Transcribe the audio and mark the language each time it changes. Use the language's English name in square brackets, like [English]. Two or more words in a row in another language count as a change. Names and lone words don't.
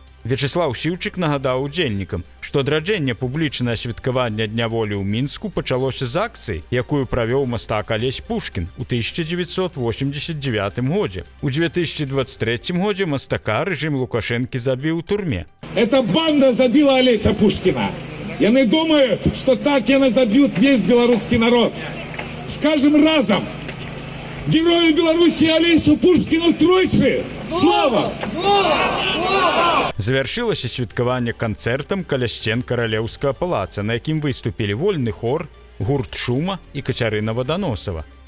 [Belarusian] Вячеслаў Сіўчык нагадаў удзельнікам, што адраджэнне публічнае святкавання Дня волі ў Мінску пачалося з акцыі, якую правёў мастак Алесь Пушкін у 1989 годзе. У 2023 годзе мастака рэжым Лукашэнкі забіў у турме. [Russian] Эта банда забила Олеся Пушкина. Яны думают, что так яны забьют весь белорусский народ. [Belarusian] Скажем разом. [Russian] Герою Беларуси Олесю Пушкину тройчы! Слава! Слава! Слава! [Belarusian] Завяршылася святкаванне канцэртам каля сцен каралеўскага палаца, на якім выступілі вольны хор, гурт Шума і Кацярына Ваданосава.